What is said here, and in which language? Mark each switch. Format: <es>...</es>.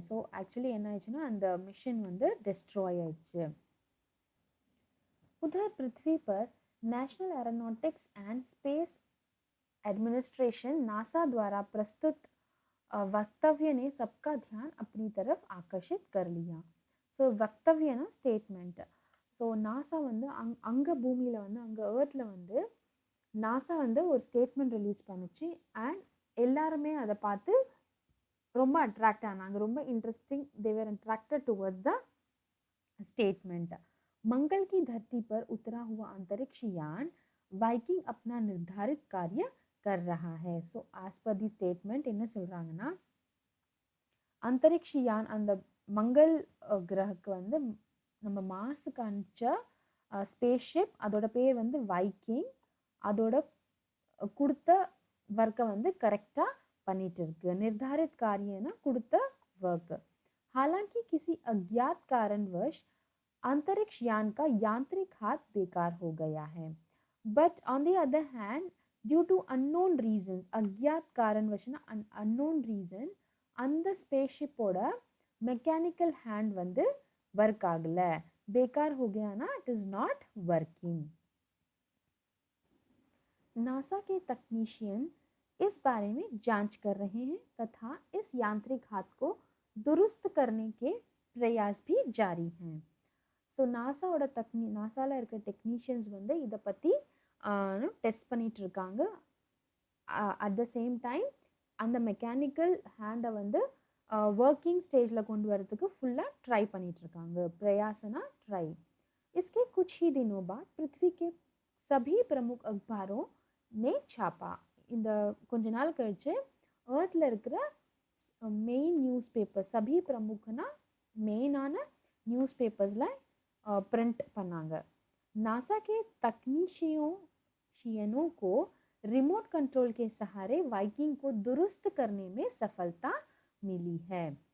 <ta>So actually என்ன ஆயிடுச்சுன்னா அந்த மிஷின் வந்து डिस्ट्रॉय ஆயிடுச்சு.</ta> <hi>उधर पृथ्वी पर national aeronautics and space administration NASA द्वारा प्रस्तुत वक्तव्य ने सबका ध्यान अपनी तरफ आकर्षित कर लिया.</hi> <ta>So वक्तव्यனா statement. ஸோ நாசா வந்து அங்கே பூமியில் வந்து அங்கே ஏர்த்தில் வந்து நாசா வந்து ஒரு ஸ்டேட்மெண்ட் ரிலீஸ் பண்ணிச்சு. அண்ட் எல்லாருமே அதை பார்த்து ரொம்ப அட்ராக்ட் ஆனாங்க. ரொம்ப</ta> <en>Interesting, they were attracted towards the statement.</en> <hi>मंगल की धरती पर उतरा हुआ अंतरिक्ष यान वाइकिंग अपना निर्धारित कार्य कर रहा है.</hi> <ta>So</ta> <en>as per the statement</en> <ta>என்ன சொல்கிறாங்கன்னா,</ta> <hi>अंतरिक्ष यान</hi> <ta>அந்த மங்கள் கிரகக்கு வந்து நம்ம மார்ஸுக்கு அனுப்பிச்ச ஸ்பேஸ்ஷிப், அதோட பேர் வந்து வைக்கிங், அதோட கொடுத்த ஒர்க்கை வந்து கரெக்டாக பண்ணிட்டு இருக்கு.</ta> <hi>निर्धारित कार्यना</hi> <ta>கொடுத்த</ta> <hi>वर्क. हालांकि किसी अज्ञात कारणवश अंतरिक्ष यान का यांत्रिक हाथ बेकार हो गया है.</hi> <en>But on the other hand, due to unknown reasons,</en> <hi>अज्ञात कारणवशना</hi> <en>unknown reason,</en> <ta>அந்த ஸ்பேஸ்ஷிப்போட மெக்கானிக்கல் ஹேண்ட் வந்து वर्क आगल.</ta> <hi>बेकार हो गया ना,</hi> <en>It is not working.</en> <hi>NASA के तकनीशियन इस बारे में जांच कर रहे हैं तथा इस यांत्रिक हाथ को दुरुस्त करने के प्रयास भी जारी हैं.</hi> <ta>ஸோ நாசாவோட நாசாவில் இருக்கிற டெக்னீஷியன்ஸ் வந்து இதை பற்றி டெஸ்ட் பண்ணிட்டு இருக்காங்க.</ta> <en>at the same time</en> <ta>அந்த மெக்கானிக்கல் ஹேண்டை வந்து वर्किंग स्टेजिல் கொண்டு வரதுக்கு ஃபுல்லாக ட்ரை பண்ணிகிட்ருக்காங்க.</ta> <hi>प्रयासना ट्राई. इसके कुछ ही दिनों बाद पृथ्वी के सभी प्रमुख अखबारों ने छापा</hi> <ta>இந்த கொஞ்ச நாள் கழிச்சு earthல இருக்கிற மெயின் நியூஸ் பேப்பர் सभी प्रमुखना மெயினான நியூஸ் பேப்பர்ஸ்ல प्रिंट பண்ணாங்க</ta> <hi>नासा के तकनीशियनों को रिमोट कंट्रोल के सहारे वाइकिंग को दुरुस्त करने में सफलता मिली है</hi>